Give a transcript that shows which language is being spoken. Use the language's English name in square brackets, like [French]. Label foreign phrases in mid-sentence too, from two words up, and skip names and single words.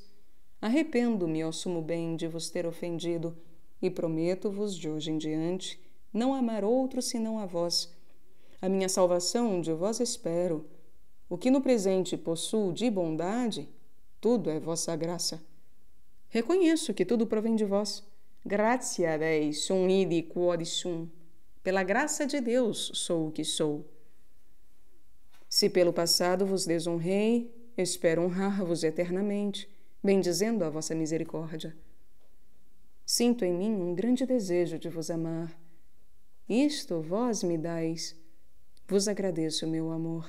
[Portuguese] Arrependo-me, ó sumo bem, de vos ter ofendido, e prometo-vos, de hoje em diante, não amar outro senão a vós. A minha salvação de vós espero. O que no presente possuo de bondade, tudo é vossa graça. Reconheço que tudo provém de vós. [Latin] Gratia Dei sum idi quod sum. [Portuguese] Pela graça de Deus sou o que sou. Se pelo passado vos desonrei, espero honrar-vos eternamente, bendizendo a vossa misericórdia. Sinto em mim um grande desejo de vos amar. Isto vós me dais. Vos agradeço, meu amor.